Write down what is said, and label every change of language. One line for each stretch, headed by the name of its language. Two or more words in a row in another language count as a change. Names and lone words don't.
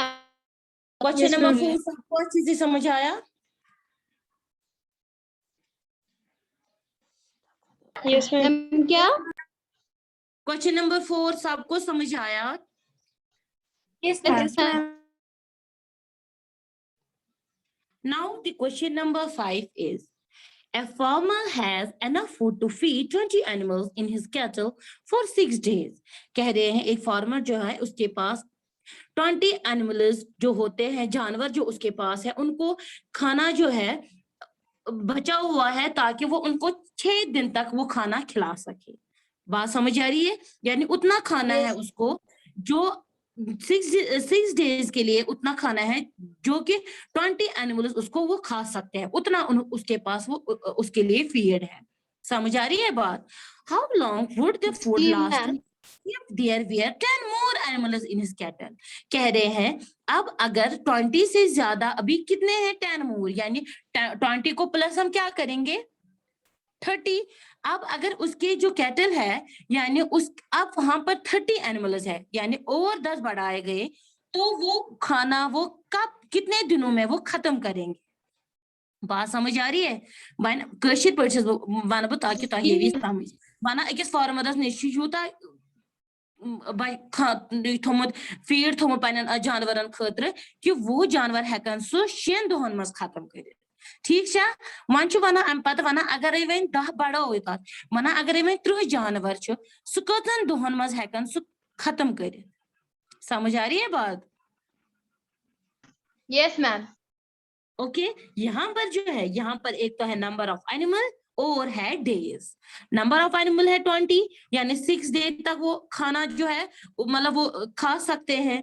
English: question number
Hindi: 4 सबको अच्छे से समझ आया?
English: Yes ma'am. क्या? question number
Hindi: 4 सबको समझ आया?
English: Yes ma'am. Now the question number 5 is, a farmer has enough food to feed 20 animals in his cattle for 6 days.
Hindi: कह रहे हैं एक फार्मर जो है उसके पास 20 एनिमल्स जो होते हैं, जानवर जो उसके पास है, उनको खाना जो है बचा हुआ है ताकि वो उनको 6 दिन तक वो खाना खिला सके। बात समझ आ रही है? यानी उतना खाना है उसको जो 6 डेज के लिए उतना खाना है जो कि 20 एनिमल्स उसको वो खा सकते हैं, उतना उसके पास वो उसके लिए फीड है। समझ आ रही है बात?
English: How long would the food last if there were 10 more animals in his cattle?
Hindi: कह रहे हैं अब अगर 20 से ज्यादा, अभी कितने हैं? 10 मोर, यानी 20 को प्लस हम क्या करेंगे? 30। अब अगर उसके जो कैटल है, यानी उस अब वहां पर 30 एनिमल्स है, यानी और 10 बढ़ाए गए, तो वो खाना वो कब कितने दिनों में वो खत्म करेंगे? बात समझ आ रही है?
Kashmiri: वन कशिर पर्चेस वन बता कि तो ये भी समझ वना अकिस फार्मरस निश यूता थोमुत फीड थोमुत पन्न जानवरन खतर कि वो जानवर हेकन सु 6 दोहन मज खत्म कर। ठीक छा वन वना अम पत वना अगर वन 10 बढ़ो तथ वना अगर वन 30 जानवर सु कतन दोहन मज हेकन सु खत्म कर।
Hindi: समझ आ रही है बात?
English: Yes ma'am.
Hindi: ओके यहाँ पर जो है, यहाँ पर एक तो है
English: number of animal
Hindi: और है डेज।
English: number of animal
Hindi: है 20, यानी 6 डे तक वो खाना जो है मतलब वो खा सकते हैं।